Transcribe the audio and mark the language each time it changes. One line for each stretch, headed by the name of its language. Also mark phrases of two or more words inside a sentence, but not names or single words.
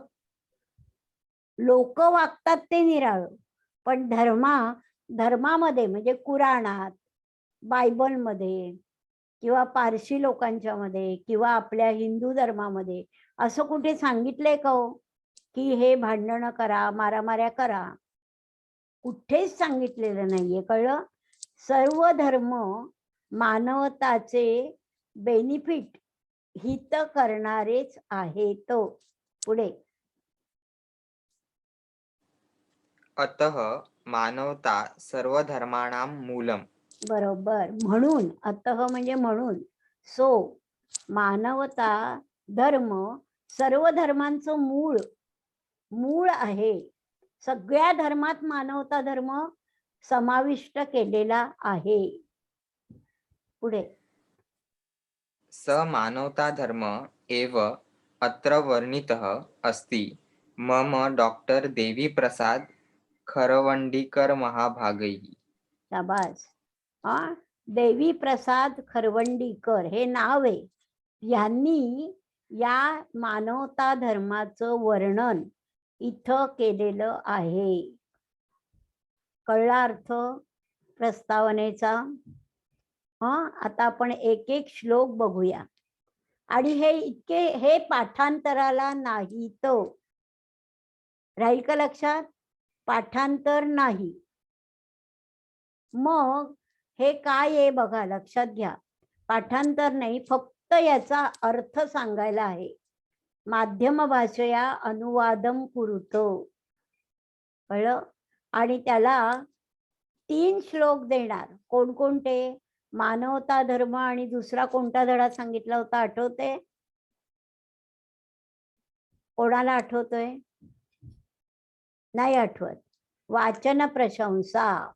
Marathi: लोक वागतात ते निराळं, पण धर्मामध्ये म्हणजे कुराणात, बायबलमध्ये किंवा पारशी लोकांच्या मध्ये किंवा आपल्या हिंदू धर्मामध्ये असं कुठे सांगितलंय का हो की हे भांडणं करा, मारामाऱ्या करा? कुठेच सांगितलेलं नाहीये. कळलं? सर्व धर्म मानवताचे बेनिफिट, हित करणारेच आहेत. पुढे
Sanskrit: अतः मानवता सर्वधर्माणां मूलम्.
Marathi: बरोबर. म्हणून, अतः म्हणजे म्हणून, सो मानवता धर्म सर्व धर्मांचं मूळ आहे. सगळ्या धर्मात मानवता धर्म समाविष्ट केलेला आहे. पुढे
Sanskrit: स मानवता धर्म एव अत्र वर्णितः अस्ति. मम डॉक्टर देवी प्रसाद खरवंडीकर महाभागैः.
Marathi: शाबास. देवी प्रसाद खरवंडीकर हे नाव आहे. यांनी या मानवता धर्माचं वर्णन इथं केलेलं आहे. कळला अर्थ प्रस्तावनेचा? आता आपण एक एक श्लोक बघूया. आणि हे पाठांतराला नाही तो राहील का लक्षात? पाठांतर नाही. मग हे काय आहे बघा, लक्षात घ्या. पाठांतर नाही, फक्त याचा अर्थ सांगायला आहे.
Sanskrit: माध्यम भाषया अनुवादम कुरुतो.
Marathi: कळलं? आणि त्याला 3 श्लोक देणार. कोणकोणते? मानवता धर्म आणि दुसरा कोणता धडा सांगितला होता आठवते? कोणाला आठवतोय? नाही आठवत. वाचन प्रशंसा.